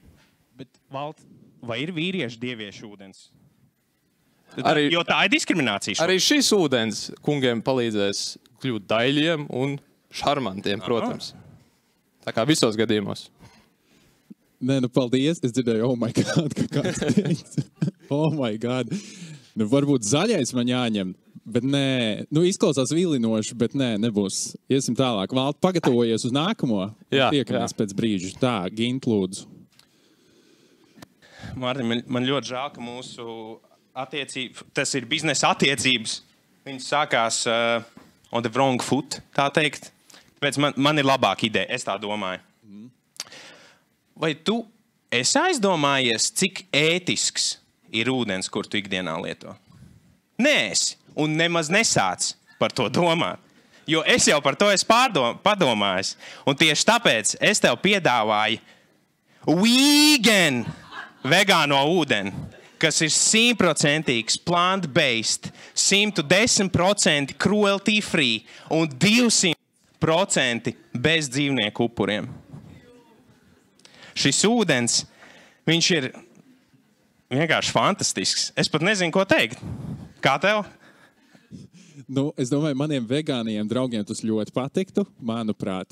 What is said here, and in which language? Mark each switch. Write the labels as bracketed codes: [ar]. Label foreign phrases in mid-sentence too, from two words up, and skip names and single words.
[lv] Bet, Valt, vai ir vīriešu dieviešu ūdens? Jo tā ir diskriminācija. Arī šis ūdens kungiem palīdzēs kļūt daļiem un šarmantiem, protams. Tā kā visos gadījumos. Nē, paldies. Es dzirdēju, [en] oh my God, [lv] ka kāds teica. [en] Oh my God. [lv] Varbūt zaļais man jāņem, bet nē. Izklausās vilinoši, bet nē, nebūs. Iesim tālāk. Valt, pagatavojies uz nākamo. Tiekamies pēc brīža. Tā, Gint, lūdzu. Mārtiņ, man ļoti žēl, ka mūsu attiecības, tas ir biznesa attiecības, viņas sākās [en] on the wrong foot, [lv] tā teikt. Tāpēc man ir labāka ideja, es tā domāju. Vai tu esi aizdomājies, cik ētisks ir ūdens, kur tu ikdienā lieto? Nē, esi, un nemaz nesāc par to domāt. Jo es jau par to esmu padomājis. Un tieši tāpēc es tev piedāvāju vegāno ūdeni, kas ir 100% plant-based, 110% [en] cruelty free [lv] un 200% bez dzīvnieku upuriem. Šis ūdens, viņš ir vienkārši fantastisks. Es pat nezinu, ko teikt. Kā tev? Es domāju, maniem vegāniem draugiem tas ļoti patiktu, manuprāt.